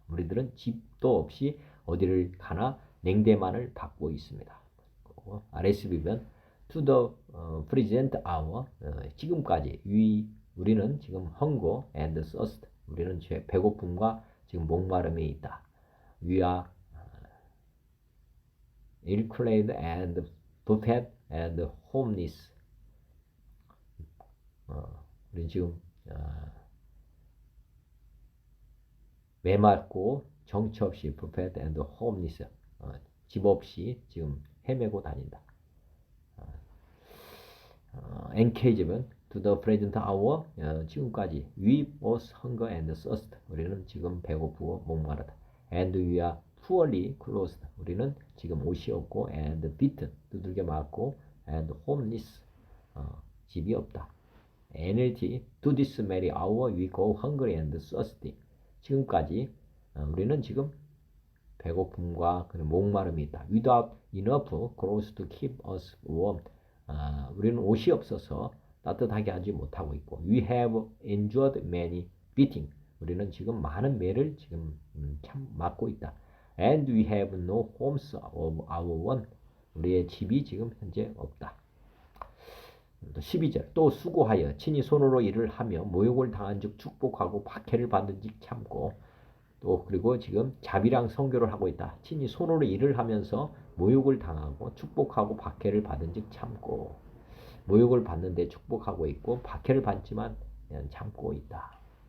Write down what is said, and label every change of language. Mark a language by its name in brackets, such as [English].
[Korean] 우리들은 집도 없이 어디를 가나 냉대만을 받고 있습니다. RSV면 [English] to the present hour [Korean] 지금까지 우리는 지금 [English] hunger and thirst [Korean] 우리는 배고픔과 지금 목마름이 있다. [English] We are ill-clad and buffeted and homeless. [Korean] 우리는 지금 메맞고 정처 없이 [English] buffeted and homeless [Korean] 집 없이 지금 헤매고 다닌다. [English] encage면 to the present hour [Korean] 지금까지 [English] we both hunger and thirst [Korean] 우리는 지금 배고프고 목마르다. [English] and we are poorly clothed [Korean] 우리는 지금 옷이 없고 [English] and beaten [Korean] 두들겨 맞고 [English] and homeless [Korean] 집이 없다. [English] NLT to this very hour we go hungry and thirsty [Korean] 지금까지 우리는 지금 배고픔과 목마름이 있다. [English] Without enough clothes to keep us warm [Korean] 우리는 옷이 없어서 따뜻하게 하지 못하고 있고 [English] We have endured many beating [Korean] 우리는 지금 많은 매를 지금 참 맞고 있다. [English] And we have no homes of our own [Korean] 우리의 집이 지금 현재 없다. 12절 또 수고하여 친히 손으로 일을 하며 모욕을 당한 즉 축복하고 박해를 받은 즉 참고 또 그리고 지금 자비랑 선교를 하고 있다. 친히 손으로 일을 하면서 모욕을 당하고 축복하고 박해를 받은 즉 참고 모욕을 받는데 축복하고 있고 박해를 받지만 참고 있다.